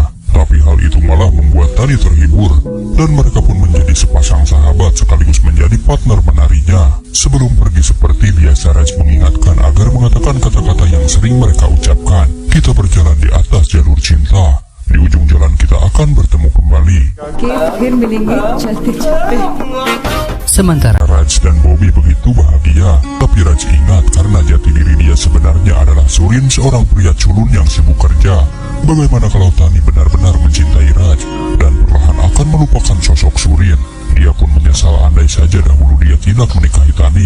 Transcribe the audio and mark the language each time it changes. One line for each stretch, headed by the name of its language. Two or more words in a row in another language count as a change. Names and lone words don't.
Indonesian: Tapi hal itu malah membuat Tani terhibur, dan mereka pun menjadi sepasang sahabat sekaligus menjadi partner menarinya. Sebelum pergi seperti biasa, Raj mengingatkan agar mengatakan kata-kata yang sering mereka ucapkan. Kita berjalan di atas jalur cinta. Di ujung jalan kita akan bertemu kembali.
Hindi: के फिर मिलेंगे चलते चलते।
Indonesian: sementara Raj dan Bobby begitu bahagia. Tapi Raj ingat karena jati diri dia sebenarnya adalah Surin, seorang pria culun yang sibuk kerja. Bagaimana kalau Tani benar-benar mencintai Raj dan perlahan akan melupakan sosok Surin? Dia pun menyesal andai saja dahulu dia tidak menikahi Tani.